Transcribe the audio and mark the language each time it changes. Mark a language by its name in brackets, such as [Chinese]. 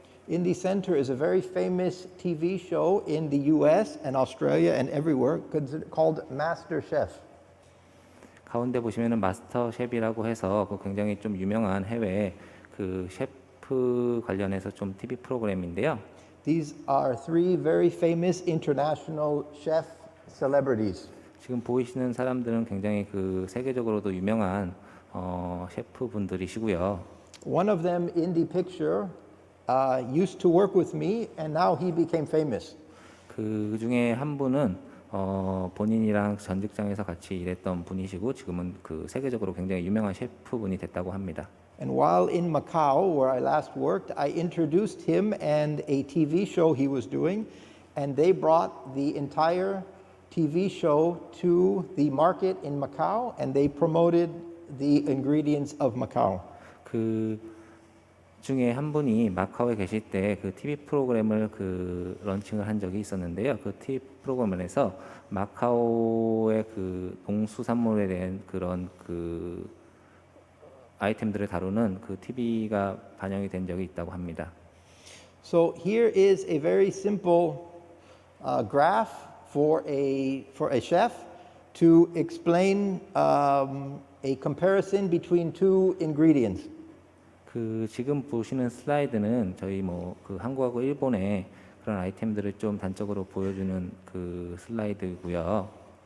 [English] In the center is a very famous TV show in the U.S. and Australia and everywhere called Master Chef. [Korean] 가운데 보시면은 마스터 셰프라고 해서 굉장히 좀 유명한 해외 셰프 관련해서 좀 TV 프로그램인데요. [English] These are three very famous international chef celebrities. [Korean] 지금 보이시는 사람들은 굉장히 세계적으로도 유명한 셰프분들이시고요. [English] One of them in the picture used to work with me, and now he became famous. [Korean] 그 중에 한 분은 본인이랑 전 직장에서 같이 일했던 분이시고 지금은 세계적으로 굉장히 유명한 셰프분이 됐다고 합니다. [English] And while in Macau, where I last worked, I introduced him and a TV show he was doing, and they brought the entire TV show to the market in Macau, and they promoted the ingredients of Macau. [Korean] 그 중에 한 분이 마카오에 계실 때 TV 프로그램을 런칭을 한 적이 있었는데요. TV 프로그램에서 마카오의 농수산물에 대한 그런 아이템들을 다루는 TV가 반영이 된 적이 있다고 합니다. [English] So here is a very simple graph for a chef to explain a comparison between two ingredients. [Korean] 지금 보시는 슬라이드는 저희 한국하고 일본의 그런 아이템들을 좀 단적으로 보여주는 슬라이드고요.